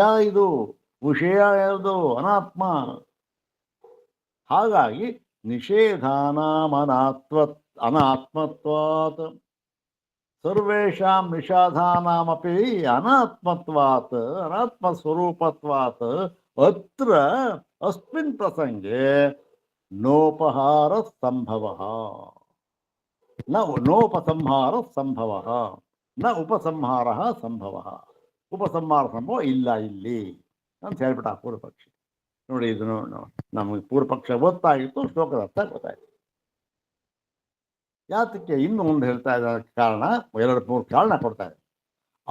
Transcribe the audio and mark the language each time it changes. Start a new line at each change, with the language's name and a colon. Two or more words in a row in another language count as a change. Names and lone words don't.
Kannada: ಇದು ವಿಷಯ ಯಾವುದು? ಅನಾತ್ಮ. ಹಾಗಾಗಿ
Sanskrit: ನಿಷೇಧಾನಾಂ ಅನಾತ್ಮತ್ವಾತ್ ಸರ್ವೇಷಾಂ ನಿಷಾಧಾನಾಮಪಿ ಅನಾತ್ಮತ್ವಾತ್ ಅನಾತ್ಮಸ್ವರೂಪತ್ವಾತ್ ಅತ್ರ ಅಸ್ಮಿನ್ ಪ್ರಸಂಗೆ ನೋಪಹಾರ ಸಂಭವ ನೋಪಸಂಹಾರ ಸಂಭವ ನ ಉಪಸಂಹಾರ ಸಂಭವ.
Kannada: ಉಪಸಂಹಾರ ಸಂಭವ ಇಲ್ಲ ಇಲ್ಲಿ ಅಂತ ಹೇಳ್ಬಿಟ್ಟ ಪೂರ್ವಪಕ್ಷಿ. ನೋಡಿ, ಇದನ್ನು ನಮಗೆ ಪೂರ್ವಪಕ್ಷ ಗೊತ್ತಾಗಿತ್ತು, ಶ್ಲೋಕದ ಅರ್ಥ ಗೊತ್ತಾಯಿತು. ಯಾತಕ್ಕೆ ಇನ್ನು ಮುಂದೆ ಹೇಳ್ತಾ ಇದ್ದ ಕಾರಣ 2-3 ಕಾರಣ ಕೊಡ್ತಾ ಇದೆ.